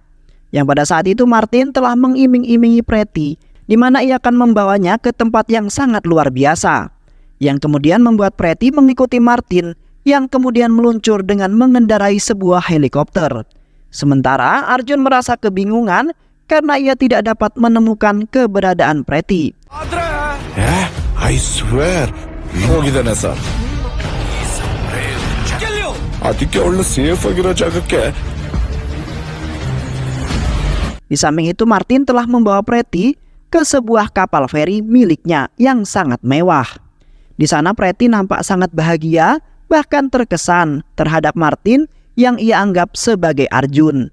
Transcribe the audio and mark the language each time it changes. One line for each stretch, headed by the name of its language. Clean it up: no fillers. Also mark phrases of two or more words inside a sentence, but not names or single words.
Indonesian: Yang pada saat itu Martin telah mengiming-imingi Preti, di mana ia akan membawanya ke tempat yang sangat luar biasa, yang kemudian membuat Preti mengikuti Martin yang kemudian meluncur dengan mengendarai sebuah helikopter. Sementara Arjun merasa kebingungan karena ia tidak dapat menemukan keberadaan Preti.
English: I swear
Kannada: ಹೋಗಿದ್ದಾನೆ ಸರ್ ಅದಕ್ಕೆ ಅವಳನ್ನ ಸೇಫ್ ಆಗಿರೋ ಜಾಗಕ್ಕೆ.
Indonesian: Di samping itu Martin telah membawa Preti ke sebuah kapal feri miliknya yang sangat mewah. Di sana Preti nampak sangat bahagia, bahkan terkesan terhadap Martin yang ia anggap sebagai Arjun.